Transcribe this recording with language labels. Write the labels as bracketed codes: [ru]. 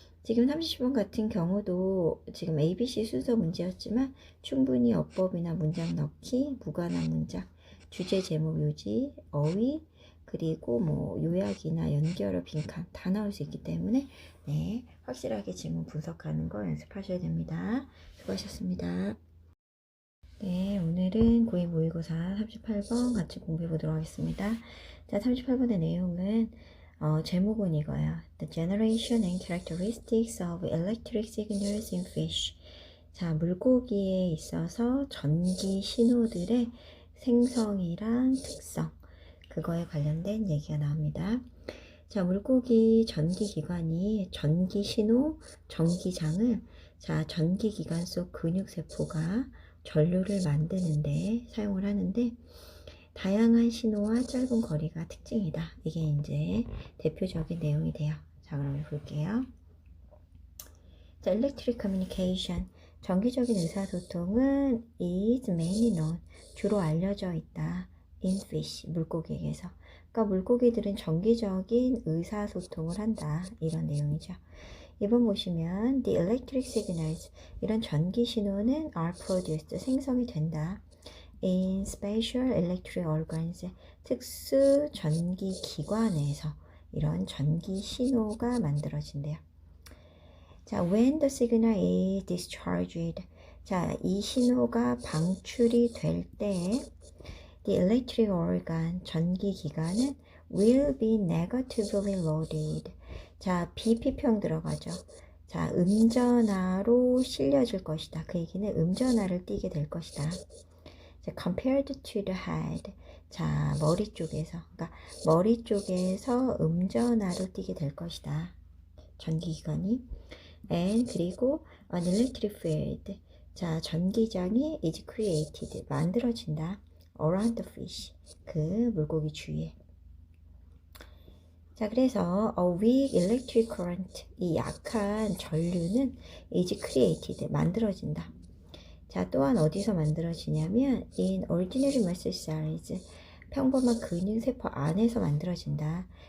[ko] 지금 30번 같은 경우도 지금 ABC 순서 문제였지만 충분히 어법이나 문장 넣기, 무관한 문장, 주제, 제목, 요지, 어휘, 그리고 뭐 요약이나 연결어, 빈칸 다 나올 수 있기 때문에 네, 확실하게 지문 분석하는 거 연습하셔야 됩니다. 수고하셨습니다. 네, 오늘은 고2 모의고사 38번 같이 공부해 보도록 하겠습니다. 자, 38번의 내용은 제목은 이거예요. [en] The generation and characteristics of electric signals in fish. [ko] 자, 물고기에 있어서 전기 신호들의 생성이랑 특성, 그거에 관련된 얘기가 나옵니다. 자, 물고기 전기기관이 전기 신호, 전기장을 자, 전기기관 속 근육세포가 전류를 만드는데 사용을 하는데 다양한 신호와 짧은 거리가 특징이다. 이게 이제 대표적인 내용이 돼요. [en] 자, 그럼 볼게요. 자, electric communication. [ko] 전기적인 의사소통은 [en] is mainly known. [ko] 주로 알려져 있다. [en] in fish. [ko] 물고기에게서. 그러니까 물고기들은 전기적인 의사소통을 한다. 이런 내용이죠. 2번 보시면 [en] the electric signals. [ko] 이런 전기 신호는 [en] are produced. [ko] 생성이 된다. [en] in special electric organs, [ko] 특수 전기 기관에서 이런 전기 신호가 만들어진대요. [en] 자, when the signal is discharged, [ko] 자, 이 신호가 방출이 될 때, [en] the electric organ, [ko] 전기 기관은 [en] will be negatively loaded. [ko] 자, BP평 들어가죠. 자, 음전하로 실려질 것이다. 그 얘기는 음전하를 띠게 될 것이다. [en] compared to the head. [ko] 자, 머리 쪽에서. 그러니까 머리 쪽에서 음전하로 띄게 될 것이다. 전기기관이. [en] and [ko] 그리고 [en] an electric field. [ko] 자, 전기장이 [en] is created. [ko] 만들어진다. [en] around the fish. [ko] 그 물고기 주위에. 자, 그래서 [en] a weak electric current. [ko] 이 약한 전류는 [en] is created. [ko] 만들어진다. 자, 또한 어디서 만들어지냐면 [en] in ordinary muscle cells, [ko] 평범한 근육세포 안에서 만들어진다.